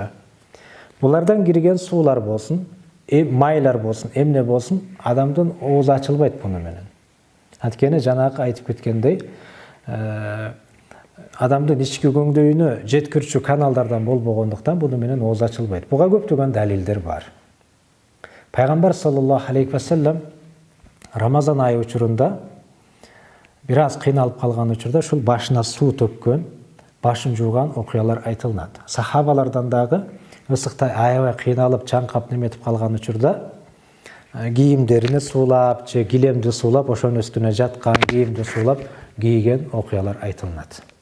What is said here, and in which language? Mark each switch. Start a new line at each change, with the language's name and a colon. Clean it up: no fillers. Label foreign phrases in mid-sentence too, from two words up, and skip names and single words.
Kyrgyz: Булардан кирген суулар болсун, майлар болсун, эмне болсун, адамдын оозу ачылбайт буну менен. Анткени жанагы айтып кеткендей, адамдын ички көңдөйүнө жеткирчү каналдардан болбогондуктан буну менен оозу ачылбайт. Буга көптөгөн далилдер бар. Пайгамбар
Arabic: صلى الله عليه وسلم
Kyrgyz: Рамазан айы учурунда бир аз кыйналып калган учурда ушул башына суу төккөн, башын жууган окуялар айтылат. Сахабалардан дагы ысыкта аябай кыйналып, чаңкап неметип калган учурда кийимдерине суулап, же килемди суулап, ошонун үстүнө жаткан кийимди суулап кийген окуялар айтылат.